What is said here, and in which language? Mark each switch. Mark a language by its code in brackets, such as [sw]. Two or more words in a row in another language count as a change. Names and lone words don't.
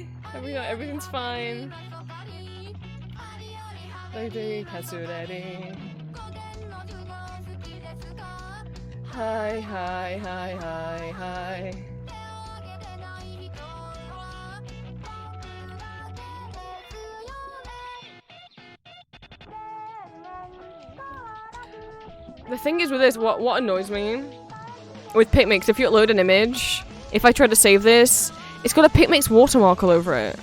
[en] Everything's fine. Lady Kasureri. Hi, hi, hi, hi, hi. The thing is with this, what annoys me with PicMix, if you upload an image, if I try to save this, it's got a PicMix watermark all over it.